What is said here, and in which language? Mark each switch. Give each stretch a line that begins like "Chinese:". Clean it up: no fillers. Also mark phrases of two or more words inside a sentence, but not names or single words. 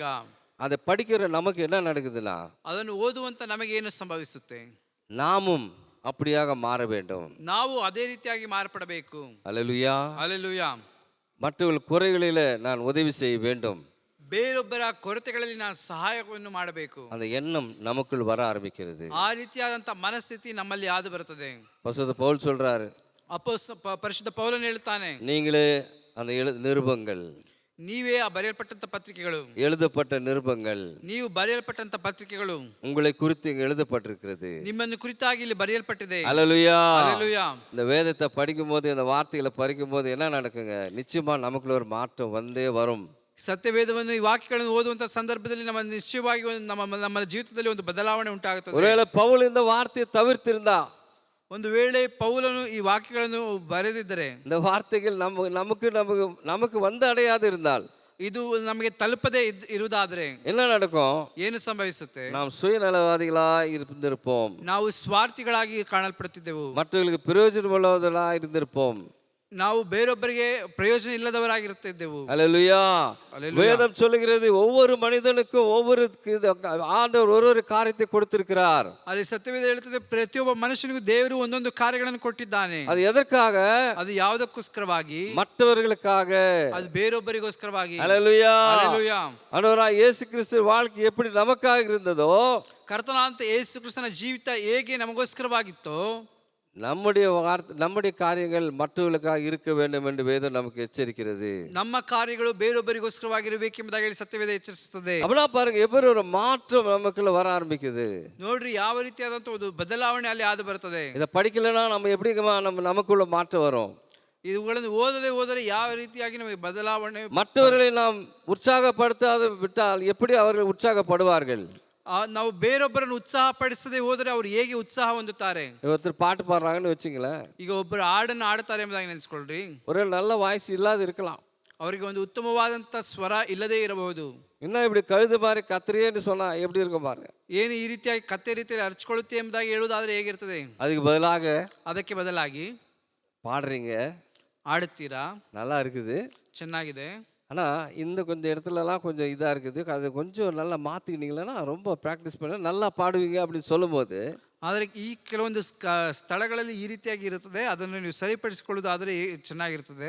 Tamil: அதை படிக்கிற நமக்கு என்ன நடக்குதுன்னா,
Kannada: ಅದನ್ನು ಓದುವಂತ ನಮಗೆ ಏನು ಸಂಭವಿಸುತ್ತೆ?
Tamil: நாமும் அப்படியாக மாற வேண்டும்.
Kannada: ನಾವು ಅದೇ ರೀತಿಯಾಗಿ ಮಾರ್ಪಡಬೇಕು.
Tamil: அல்லேலூயா. அல்லேலூயா. மற்றவர்கள் குறைகளில நான் உதவி செய்ய வேண்டும்.
Kannada: ಬೇರೊಬ್ಬರ ಕೊರತೆಗಳಲ್ಲಿ ನಾನು ಸಹಾಯವನ್ನು ಮಾಡಬೇಕು.
Tamil: அந்த எண்ணம் நமக்குள் வர ஆரம்பிக்கிறது.
Kannada: ಆ ರೀತಿಯಾದಂತ ಮನಸ್ಥಿತಿ ನಮ್ಮಲ್ಲಿ ಆದು ಬರುತ್ತದೆ.
Tamil: பரிசுத்த பவுல் சொல்றாரு,
Kannada: ಪರಿಶುದ್ಧ ಪೌಲನು ಹೇಳ್ತಾನೆ,
Tamil: நீங்களே அந்த நிருபங்கள்,
Kannada: ನೀವೇ ಆ ಬರೆಯಲ್ಪಟ್ಟಂತ ಪತ್ರಿಕೆಗಳು,
Tamil: எழுதப்பட்ட நிருபங்கள்,
Kannada: ನೀವು ಬರೆಯಲ್ಪಟ್ಟಂತ ಪತ್ರಿಕೆಗಳು
Tamil: உங்களை குறித்து எழுதப்பட்டிருக்கிறது,
Kannada: ನಿಮ್ಮನ್ನು ಕುರಿತಾಗಿ ಇಲ್ಲಿ ಬರೆಯಲ್ಪಟ್ಟಿದೆ.
Tamil: அல்லேலூயா. அல்லேலூயா. இந்த வேதத்தை படிக்கும் போது, இந்த வார்த்தைகளை படிக்கும் போது என்ன நடக்குங்க? நிச்சயமா நமக்குள்ள ஒரு மாற்றம் வந்தே வரும்.
Kannada: ಸತ್ಯವೇದವನ್ನು, ಈ ವಾಕ್ಯಗಳನ್ನು ಓದುವಂತ ಸಂದರ್ಭದಲ್ಲಿ ನಮ್ಮ ನಿಶ್ಚಯವಾಗಿ ನಮ್ಮ ಜೀವಿತದಲ್ಲಿ ಒಂದು ಬದಲಾವಣೆ ಉಂಟಾಗುತ್ತದೆ.
Tamil: ஒருவேளை பவுல் இந்த வார்த்தையை தவிர்த்திருந்தா,
Kannada: ಒಂದು ವೇಳೆ ಪೌಲನು ಈ ವಾಕ್ಯಗಳನ್ನು ಬರೆದಿದ್ದರೆ,
Tamil: இந்த வார்த்தைகள் நமக்கு வந்து அடையாது இருந்தால்,
Kannada: ಇದು ನಮಗೆ ತಲುಪದೇ ಇರುವುದಾದರೆ
Tamil: என்ன நடக்கும்?
Kannada: ಏನು ಸಂಭವಿಸುತ್ತೆ?
Tamil: நாம் சுயநலவாதிகளாய் இருந்திருப்போம்.
Kannada: ನಾವು ಸ್ವಾರ್ಥಿಗಳಾಗಿ ಕಾಣಲ್ಪಡುತ್ತಿದ್ದೆವು.
Tamil: மற்றவர்களுக்கு பிரயோஜனமுள்ளவர்களாய் இருந்திருப்போம்.
Kannada: ನಾವು ಬೇರೊಬ್ಬರಿಗೆ ಪ್ರಯೋಜನ ಇಲ್ಲದವರಾಗಿರುತ್ತಿದ್ದೆವು.
Tamil: அல்லேலூயா. வேதம் சொல்லுகிறது, ஒவ்வொரு மனிதனுக்கும் ஒவ்வொரு ஆண்டவர் ஒரு காரியத்தை கொடுத்திருக்கிறார்.
Kannada: ಅಲ್ಲಿ ಸತ್ಯವೇದ ಹೇಳುತ್ತದೆ, ಪ್ರತಿಯೊಬ್ಬ ಮನುಷ್ಯನಿಗೂ ದೇವರು ಒಂದೊಂದು ಕಾರ್ಯಗಳನ್ನು ಕೊಟ್ಟಿದ್ದಾನೆ.
Tamil: அது எதற்காக?
Kannada: ಅದು ಯಾವುದಕ್ಕೋಸ್ಕರವಾಗಿ?
Tamil: மற்றவர்களுக்காக,
Kannada: ಅದು ಬೇರೊಬ್ಬರಿಗೋಸ್ಕರವಾಗಿ.
Tamil: அல்லேலூயா. அல்லேலூயா. ஆண்டவராகிய இயேசு கிறிஸ்து வாழ்க்கை எப்படி நமக்காக இருந்ததோ,
Kannada: ಕರ್ತನಾದಂತ ಯೇಸು ಕ್ರಿಸ್ತನ ಜೀವಿತ ಹೇಗೆ ನಮಗೋಸ್ಕರವಾಗಿತ್ತೋ,
Tamil: நம்முடைய காரியங்கள் மற்றவர்களுக்காக இருக்க வேண்டும் என்று வேதம் நமக்கு எச்சரிக்கிறது.
Kannada: ನಮ್ಮ ಕಾರ್ಯಗಳು ಬೇರೊಬ್ಬರಿಗೋಸ್ಕರವಾಗಿರಬೇಕೆಂಬುದಾಗಿ ಇಲ್ಲಿ ಸತ್ಯವೇದ ಎಚ್ಚರಿಸುತ್ತದೆ.
Tamil: அப்படின்னா பாருங்க, எப்படி ஒரு மாற்றம் நமக்குள்ள வர ஆரம்பிக்குது.
Kannada: ನೋಡ್ರಿ, ಯಾವ ರೀತಿಯಾದಂತ ಒಂದು ಬದಲಾವಣೆ ಅಲ್ಲಿ ಆದು ಬರುತ್ತದೆ.
Tamil: இதை படிக்கலைன்னா நம்ம எப்படி நமக்குள்ள மாற்றம் வரும்?
Kannada: ಇವುಗಳನ್ನು ಓದದೆ ಯಾವ ರೀತಿಯಾಗಿ ನಮಗೆ ಬದಲಾವಣೆ?
Tamil: மற்றவர்களை நாம் உற்சாகப்படுத்தாத விட்டால் எப்படி அவர்கள் உற்சாகப்படுவார்கள்?
Kannada: ನಾವು ಬೇರೊಬ್ಬರನ್ನು ಉತ್ಸಾಹ ಪಡಿಸದೆ ಹೋದರೆ ಅವರು ಹೇಗೆ ಉತ್ಸಾಹ ಹೊಂದುತ್ತಾರೆ?
Tamil: ஒருத்தர் பாட்டு பாடுறாங்கன்னு வச்சுங்களேன்,
Kannada: ಈಗ ಒಬ್ಬರು ಹಾಡನ್ನು ಆಡುತ್ತಾರೆ ಎಂಬುದಾಗಿ ನೆನೆಸ್ಕೊಳ್ರಿ.
Tamil: ஒரு நல்ல வாய்ஸ் இல்லாத இருக்கலாம்,
Kannada: ಅವರಿಗೆ ಒಂದು ಉತ್ತಮವಾದಂತ ಸ್ವರ ಇಲ್ಲದೇ ಇರಬಹುದು.
Tamil: இன்னும் இப்படி கழுது மாதிரி கத்திரியேன்னு சொன்னா எப்படி இருக்கும் பாருங்க.
Kannada: ಏನು ಈ ರೀತಿಯಾಗಿ ಕತ್ತೆ ರೀತಿಯಲ್ಲಿ ಅರ್ಚಿಕೊಳ್ಳುತ್ತೆ ಎಂಬುದಾಗಿ ಹೇಳುವುದಾದ್ರೆ ಹೇಗಿರ್ತದೆ? ಅದಕ್ಕೆ ಬದಲಾಗಿ பாடுறீங்க,
Tamil: ஆடுத்தீரா, நல்லா இருக்குது,
Kannada: ಚೆನ್ನಾಗಿದೆ,
Tamil: ஆனால் இந்த கொஞ்சம் இடத்துலலாம் கொஞ்சம் இதாக இருக்குது, அது கொஞ்சம் நல்லா மாற்றிக்கினீங்களன்னா ரொம்ப ப்ராக்டிஸ் பண்ண நல்லா பாடுவீங்க அப்படின்னு சொல்லும்போது,
Kannada: ಆದರೆ ಈ ಕೆಲವೊಂದು ಸ್ಥಳಗಳಲ್ಲಿ ಈ ರೀತಿಯಾಗಿ ಇರುತ್ತದೆ, ಅದನ್ನು ನೀವು ಸರಿಪಡಿಸಿಕೊಳ್ಳುವುದಾದರೆ ಚೆನ್ನಾಗಿರ್ತದೆ.